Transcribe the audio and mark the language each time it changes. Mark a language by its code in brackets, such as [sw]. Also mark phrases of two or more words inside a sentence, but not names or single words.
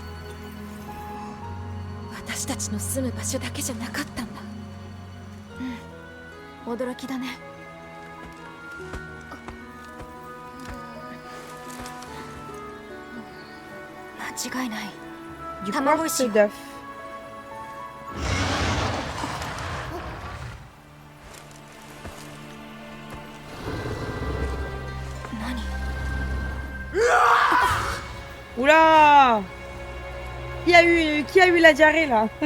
[ja] 私たちの住む場所だけじゃなかったんだ。驚きだね。間違いない。 [fr] Du quartz d'œuf. Oula! Qui a eu la diarrhée là?